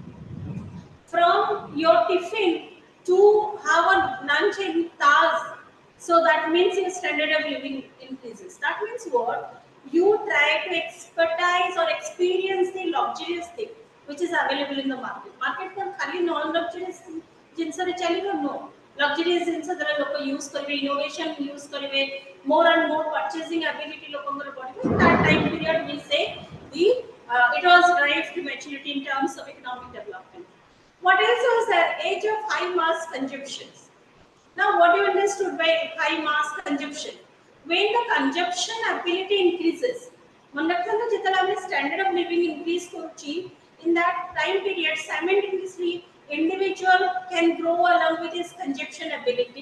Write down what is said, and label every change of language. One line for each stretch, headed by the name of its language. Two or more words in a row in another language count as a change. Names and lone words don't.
English: From your tiffin to have a lunch in Taj, so that means your standard of living increases. That means what? You try to expertise or experience the luxurious thing which is available in the market. Market can
Odia: खाली
English: non luxurious
Odia: ଜିନିଷ ରେ ଚାଲିବ no. Luxurious ଜିନିଷ ଦ୍ୱାରା ଲୋକ use କରିବେ,
English: innovation use କରିବେ, more and more purchasing ability
Odia: ଲୋକଙ୍କର ବଢିବ.
English: That time period we say the it was drive to maturity in terms of economic development. What else was there? Age of high mass consumptions. Now, what you understood by high mass consumption? When the consumption ability increases, standard of living increase in that time period, simultaneously, individual can grow along with his consumption ability.